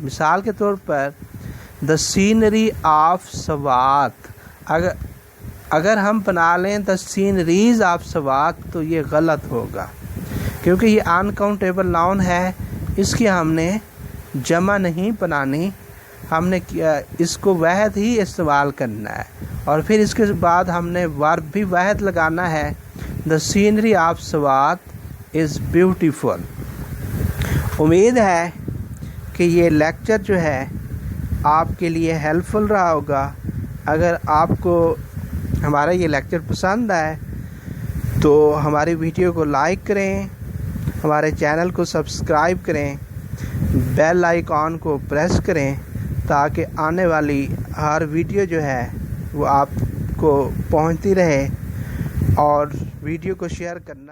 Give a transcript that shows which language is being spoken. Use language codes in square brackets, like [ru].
[ur] مثال کے طور پر [en] the scenery of Swat, [ur] اگر ہم بنا لیں [en] the sceneries of Swat [ur] تو یہ غلط ہوگا، کیونکہ یہ انکاؤنٹیبل ناؤن ہے. اس کی ہم نے جمع نہیں بنانی، ہم نے اس کو واحد ہی استعمال کرنا ہے. اور پھر اس کے بعد ہم نے ورب بھی واحد لگانا ہے. [en] The scenery of Swat is beautiful. [ur] امید ہے کہ یہ لیکچر جو ہے آپ کے لیے ہیلپ فل رہا ہوگا. اگر آپ کو ہمارا یہ لیکچر پسند آئے تو ہماری ویڈیو کو لائک کریں، ہمارے چینل کو سبسکرائب کریں، بیل آئیکن کو پریس کریں تاکہ آنے والی ہر ویڈیو جو ہے وہ آپ کو پہنچتی رہے، اور ویڈیو کو شیئر کرنا